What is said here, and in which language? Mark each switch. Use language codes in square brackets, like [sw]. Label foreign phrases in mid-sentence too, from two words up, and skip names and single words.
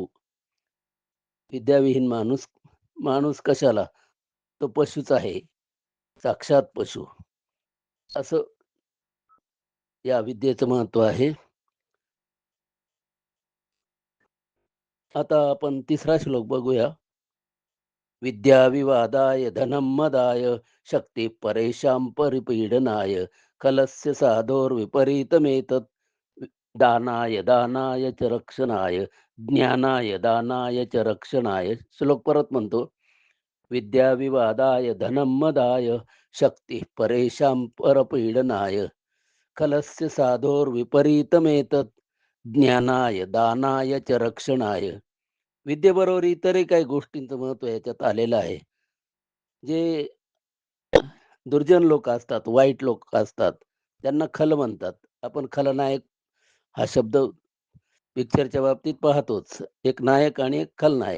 [mr] विद्याविहीन माणूस, माणूस कशाला? तो पशुच आहे, साक्षात पशु. असं या विद्येचं महत्व आहे. आता आपण तिसरा श्लोक बघूया. [sa] विद्या विवादाय धनं मदाय शक्ती परेशां परिपीडनाय खलस्य साधोर विपरीतमेतत् दानाय दानाय च रक्षणाय ज्ञानाय दानाय च रक्षणाय. [mr] श्लोक परत म्हणतो. [sa] विद्या विवादाय धनं मदाय शक्ती परेशां परपीडनाय खलस्य साधोर विपरीतमेतत् ज्ञानाय दानाय च रक्षणाय. [mr] विद्येबरोबर इतरही काही गोष्टींचं महत्व याच्यात आलेलं आहे. जे दुर्जन लोक असतात, वाईट लोक असतात, त्यांना खल म्हणतात. आपण खलनायक हा शब्द पिक्चरच्या बाबतीत पाहतोच. एक नायक आणि एक खलनायक.